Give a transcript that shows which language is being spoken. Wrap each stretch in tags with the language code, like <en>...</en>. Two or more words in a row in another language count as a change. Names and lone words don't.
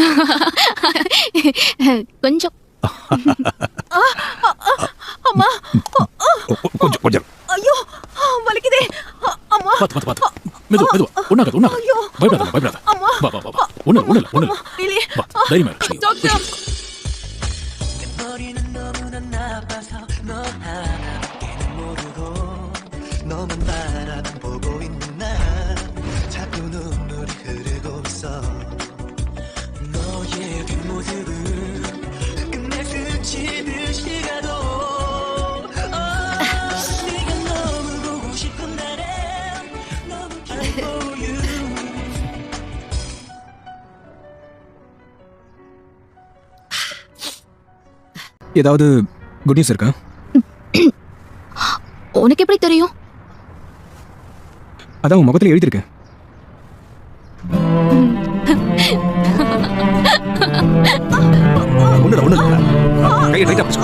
<ta>கொஞ்சம் அம்மா கொஞ்சம் கொஞ்சம். ஐயோ வலிக்குதே அம்மா. பாத்து மெதுவா ஒண்ணாகாது பயப்படாத அம்மா. வா ஒண்ணு இல்ல இல்லையே வா தைரியமா இரு. டாக்டர்.</ta> <ko>머리는 너무나 나빠서 너 하나밖에는 모르고 너만 바라만 보고 있는 나 자꾸 눈물이 흐르고 있어 너의 뒷모습을 끝내 스치듯이 가도 네가 너무 보고 싶은 날에 너무</ko> <en>for you</en> <ta>ஏதாவது</ta> <en>good news</en> <ta>இருக்கா? உனக்கு எப்படி தெரியும்? அதான் உன் முகத்துல எழுதிருக்கு. ஒண்ணு கையை டைட்டா பிடிச்சுக்கோ.</ta>